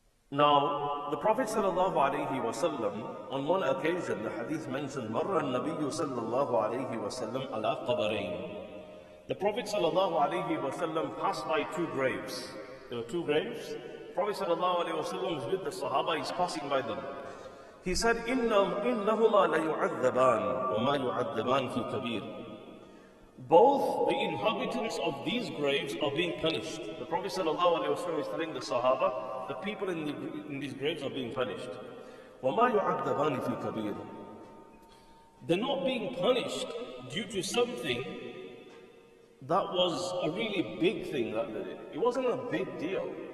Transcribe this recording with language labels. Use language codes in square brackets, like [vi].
[en] Now, the Prophet ﷺ, on one occasion, the hadith mentions, [ar] مَرَّ النَّبِيُّ صَلَّى اللَّهُ عَلَيْهِ وَسَلَّمْ عَلَىٰ قَبَرَيْنِ. [en] The Prophet ﷺ passed by two graves. There were two graves. The Prophet ﷺ is with the Sahaba, he's passing by them. He said, [ar] إِنَّهُمَا لَيُعَذَّبَانِ وَمَا يُعَذَّبَانِ فِي كَبِيرٍ. [en] Both the inhabitants of these graves are being punished. The Prophet ﷺ is telling the Sahaba, the people in these graves are being punished. [ar] وَمَا يُعَذَّبَانِ فِي كَبِيرٍ. [en] They're not being punished due to something that was a really big thing that they did. It wasn't a big deal.